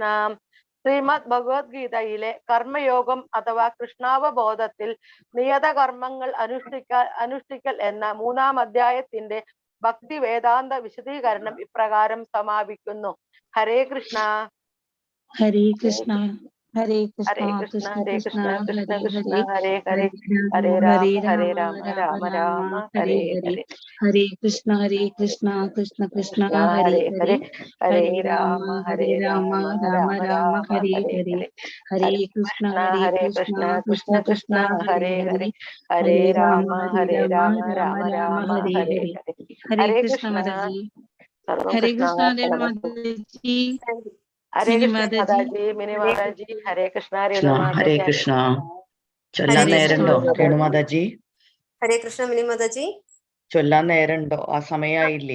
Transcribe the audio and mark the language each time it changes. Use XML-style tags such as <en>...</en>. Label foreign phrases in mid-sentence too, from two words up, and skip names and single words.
<ml>ശ്രീമദ് ഭഗവത്ഗീതയിലെ കർമ്മയോഗം അഥവാ കൃഷ്ണാവബോധത്തിൽ നിയത കർമ്മങ്ങൾ അനുഷ്ഠിക്കൽ എന്ന 3-ാം അധ്യായത്തിന്റെ ഭക്തി വേദാന്ത വിശദീകരണം ഇപ്രകാരം സമാപിക്കുന്നു.</ml> <sa>ഹരേ കൃഷ്ണ. ഹരേ കൃഷ്ണ. ഹരേ ഹരേ കൃഷ്ണ. കൃഷ്ണ. ഹരേ കൃഷ്ണ കൃഷ്ണ. കൃഷ്ണ കൃഷ്ണ ഹരേ കൃഷ്ണ. ഹരേ, ഹരേ ഹരേ, ഹരേ ഹരേ രാമ രാമ, രാമ രാമ രാമ, രാമ ഹരേ ഹരേ ഹരേ. ഹരേ. ഹരേ കൃഷ്ണ. ഹരേ കൃഷ്ണ. കൃഷ്ണ കൃഷ്ണ കൃഷ്ണ ഹരേ ഹരേ ഹരേ. ഹരേ, ഹരേ രാമ ഹരേ രാമ രാമ, രാമ രാമ രാമ രാമ, ഹരേ ഹരേ ഹരേ. ഹരേ. ഹരേ ഹരേ കൃഷ്ണ. കൃഷ്ണ. ഹരേ ഹരേ കൃഷ്ണ. കൃഷ്ണ. കൃഷ്ണ കൃഷ്ണ കൃഷ്ണ കൃഷ്ണ, ഹരേ ഹരേ ഹരേ. ഹരേ. ഹരേ ഹരേ രാമ രാമ, ഹരേ രാമ രാമ, രാമ രാമ രാമ രാമ, ഹരേ ഹരേ ഹരേ. ഹരേ. ഹരേ ഹരേ കൃഷ്ണ കൃഷ്ണ.</sa> <ml>മാതാജി.</ml> <sa>സർവം ഹരേ കൃഷ്ണ കൃഷ്ണാർപ്പണമസ്തു.</sa> <ml>മാതാജി.</ml> <sa>ഹരേ</sa> <ml>മിനി</ml> <sa>കൃഷ്ണ</sa> <ml>മാതാജി. മാതാജി, മിനി മാതാജി.</ml> <sa>ഹരേ കൃഷ്ണ. ഹരേ കൃഷ്ണ. ചൊല്ലാൻ ഹരേ കൃഷ്ണ</sa> <ml>നേരണ്ടോ മാതാജി. രേണുമാതാജി?</ml> <sa>ഹരേ കൃഷ്ണ</sa> <ml>മിനി മാതാജി. ചൊല്ലാൻ നേരണ്ടോ? ആ സമയായില്ലേ?</ml>